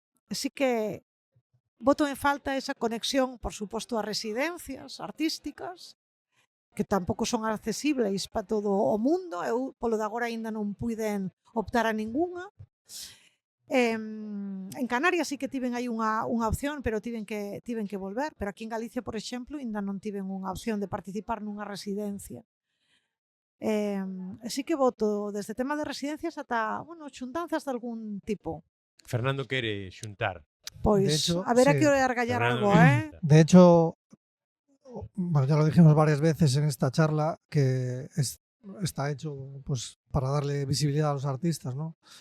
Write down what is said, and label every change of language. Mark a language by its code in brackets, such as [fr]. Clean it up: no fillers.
[gl] Así que boto en falta esa conexión, por suposto, a residencias artísticas, que tampouco son accesibles para todo o mundo. Eu, polo de agora, aínda non puiden optar a ningunha. En Canarias sí que tiven aí unha opción, pero tiven que volver. Pero aquí en Galicia, por exemplo, aínda non tiven unha opción de participar nunha residencia. Así que voto desde tema de residencias ata, xuntanzas de algún tipo. Fernando quere xuntar. Pois, a ver a que hora argallar algo, [es] De hecho, bueno, ya lo dijimos varias veces en esta charla, que está hecho pues para darle visibilidad a los artistas, ¿no?